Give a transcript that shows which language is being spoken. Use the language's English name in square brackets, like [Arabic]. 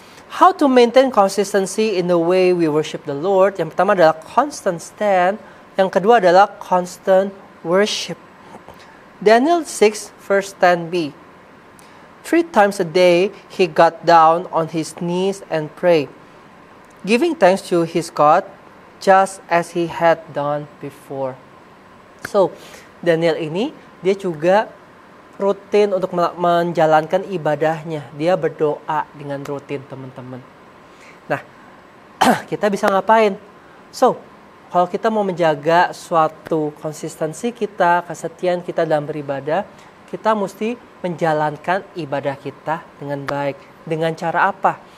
[English] How to maintain consistency in the way we worship the Lord. [Indonesian] Yang pertama adalah [English] constant stand. [Indonesian] Yang kedua adalah [English] constant worship. Daniel 6 verse 10b. 3 times a day he got down on his knees and prayed, giving thanks to his God, just as he had done before. [Indonesian] So, Daniel ini dia juga rutin untuk menjalankan ibadahnya. Dia berdoa dengan rutin, teman-teman. Nah, kita bisa ngapain? So, kalau kita mau menjaga suatu konsistensi kita, kesetiaan kita dalam beribadah, kita mesti menjalankan ibadah kita dengan baik. Dengan cara apa?